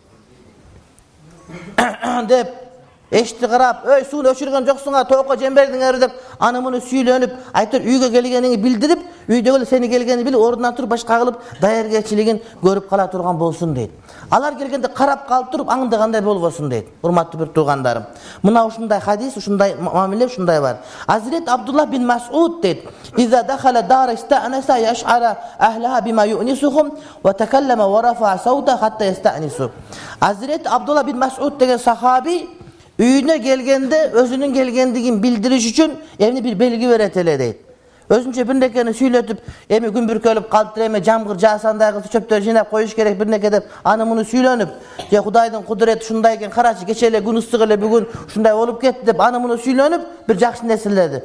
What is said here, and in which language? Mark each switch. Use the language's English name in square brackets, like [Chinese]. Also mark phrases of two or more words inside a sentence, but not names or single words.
[Kyrgyz] Деп эшти карап, "Өй, сууну өчүргөн жоксуңа, тоокко жем бердиңер" деп аны муну сүйлөнүп, айтыр үйгө келгениңди билдирип, үйдөгүлөр сени келгенин билип, ордунан туруп башка кылып, даяргерчилигин көрүп кала турган болсун дейт. Алар келгенде карап калып туруп, аңдыгандай болбосун дейт. Урматтуу бир туугандарым. Мына ушундай хадис, ушундай мамиле ушундай бар. Азирет Абдулла бин Мас'уд дейт: [Arabic] "إذا دخل دار استأنس يشعر أهله بما يؤنسهم وتكلم ورفع صوته حتى يستأنس." [Kyrgyz] Азирет Абдулла бин Мас'уд деген сахаби үйүнө келгенде өзүнүн келгендигин билдириш үчүн эмне бир белги берет эле дейт. Өзүнчө бир нерсени сүйлөтүп, эми күн бүркөлүп калыптыр, эми жамгыр жаасандай кылып чөптөр жыйнап коюш керек бир нерсе деп аны муну сүйлөнүп, же Кудайдын кудурети ушундай экен, карачы кече эле күн ысык эле бүгүн ушундай болуп кетти деп аны муну сүйлөнүп, бир жакшы нерселерди.